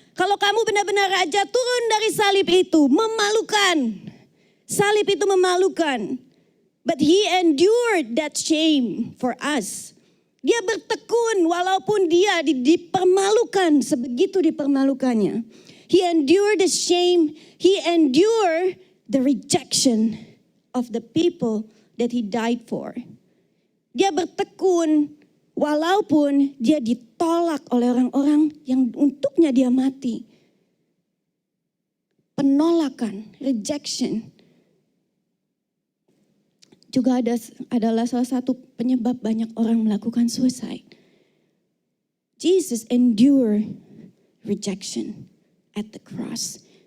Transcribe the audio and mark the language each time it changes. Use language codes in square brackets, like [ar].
[id] Kalau kamu benar-benar raja, turun dari salib itu, memalukan. Salib itu memalukan. [en] But he endured that shame for us. [id] Dia bertekun walaupun dia dipermalukan, sebegitu dipermalukannya. [en] He endured the shame, he endured the rejection of the people that he died for. [id] Dia bertekun walaupun dia ditolak oleh orang-orang yang untuknya dia mati. Penolakan, rejection, juga adalah salah satu penyebab banyak orang melakukan suicide. [en] Jesus endured rejection at the cross.